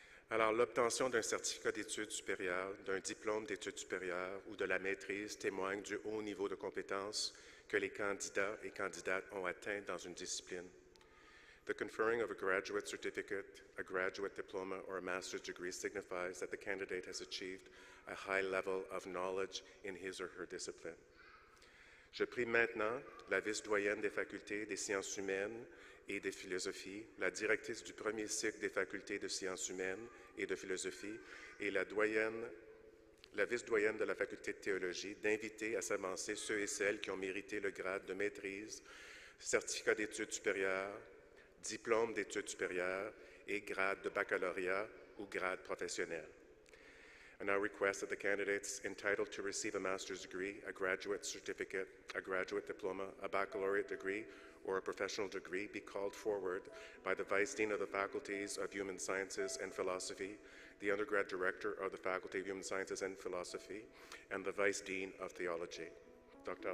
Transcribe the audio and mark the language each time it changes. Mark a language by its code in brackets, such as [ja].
[fr] Alors, l'obtention d'un certificat d'études supérieures, d'un diplôme d'études supérieures ou de la maîtrise témoigne du haut niveau de compétences que les candidats et candidates ont atteint dans une discipline. [en] The conferring of a graduate certificate, a graduate diploma, or a master's degree signifies that the candidate has achieved a high level of knowledge in his or her discipline. [fr] Je prie maintenant la vice-doyenne des facultés des sciences humaines et de philosophie, la directrice du premier cycle des facultés de sciences humaines et de philosophie et la vice-doyenne de la faculté de théologie d'inviter à s'avancer ceux et celles qui ont mérité le grade de maîtrise, certificat d'études supérieures, diplôme d'études supérieures et grade de baccalauréat ou grade professionnel. [en] I now request that the candidates entitled to receive a master's degree, a graduate certificate, a graduate diploma, a baccalaureate degree, or a professional degree be called forward by the Vice Dean of the Faculties of Human Sciences and Philosophy, the Undergrad Director of the Faculty of Human Sciences and Philosophy, and the Vice Dean of Theology. Dr.